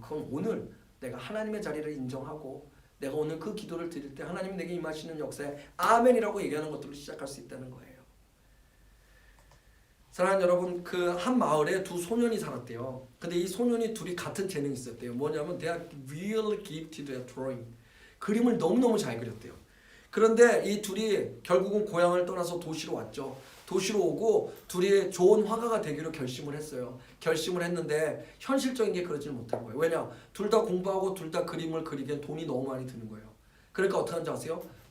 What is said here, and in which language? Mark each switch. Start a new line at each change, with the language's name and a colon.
Korean: 그건 오늘 내가 하나님의 자리를 인정하고 내가 오늘 그 기도를 드릴 때 하나님이 내게 임하시는 역사에 아멘이라고 얘기하는 것들로 시작할 수 있다는 거예요. 사랑하는 여러분, 그 한 마을에 2 소년이 살았대요. 근데 이 소년이 둘이 같은 재능이 있었대요. 뭐냐면
English: they are really gifted at drawing.
Korean: 그림을 너무너무 잘 그렸대요. 그런데 이 둘이 결국은 고향을 떠나서 도시로 왔죠. 도시로 오고 둘이 좋은 화가가 되기로 결심을 했어요. 결심을 했는데 현실적인 게 그러질 못한 거예요. 왜냐? 둘 다 공부하고 둘 다 그림을 그리기엔 돈이 너무 많이 드는 거예요. 그러니까 어떻게 하는지 아세요?